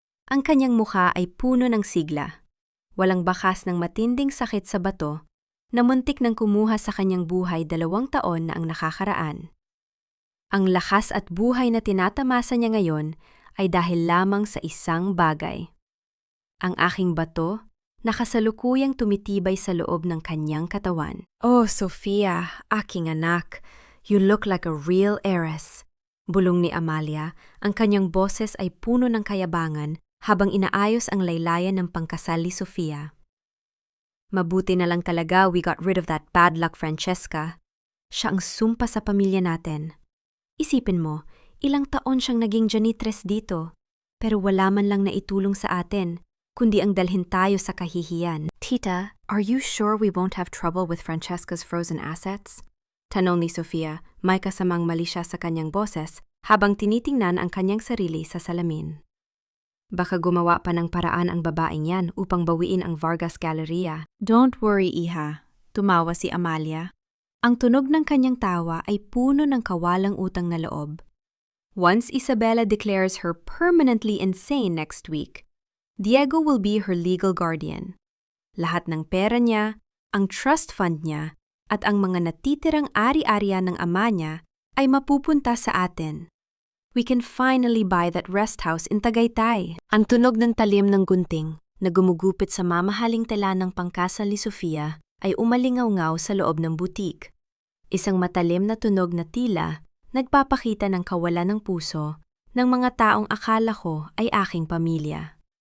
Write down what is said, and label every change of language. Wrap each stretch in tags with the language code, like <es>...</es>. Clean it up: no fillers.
<tl>Ang kanyang mukha ay puno ng sigla, walang bakas ng matinding sakit sa bato na muntik nang kumuha sa kanyang buhay 2 taon na ang nakakaraan. Ang lakas at buhay na tinatamasa niya ngayon ay dahil lamang sa isang bagay. Ang aking bato na kasalukuyang tumitibay sa loob ng kanyang katawan.</tl> <en>Oh, Sofia,</en> <tl>aking anak,</tl> <en>you look like a real heiress.</en> <tl>Bulong ni Amalia, ang kanyang boses ay puno ng kayabangan habang inaayos ang laylayan ng pangkasal ni Sofia. Mabuti na lang talaga</tl> <en>we got rid of that bad luck, Francesca.</en> <tl>Siya ang sumpa sa pamilya natin. Isipin mo, ilang taon siyang naging janitress dito. pero wala man lang na itulong sa atin, kundi ang dalhin tayo sa kahihiyan.</tl> <en>Tita, are you sure we won't have trouble with Francesca's frozen assets?</en> <tl>Tanong ni Sofia, may kasamang mali siya sa kanyang boses habang tinitingnan ang kanyang sarili sa salamin. Baka gumawa pa ng paraan ang babaeng yan upang bawiin ang Vargas Galleria.</tl> <en>Don't worry, Iha.</en> <tl>Tumawa si Amalia. Ang tunog ng kanyang tawa ay puno ng kawalang utang na loob.</tl> <en>Once Isabella declares her permanently insane next week, Diego will be her legal guardian.</en> <tl>Lahat ng pera niya, ang trust fund niya, at ang mga natitirang ari-ariya ng ama niya ay mapupunta sa atin.</tl> <en>We can finally buy that rest house in Tagaytay.</en> <tl>Ang tunog ng talim ng gunting na gumugupit sa mamahaling tela ng pangkasal ni Sofia ay umalingaw-ngaw sa loob ng butik. Isang matalim na tunog na tila nagpapakita ng kawalan ng puso ng mga taong akala ko ay aking pamilya.</tl>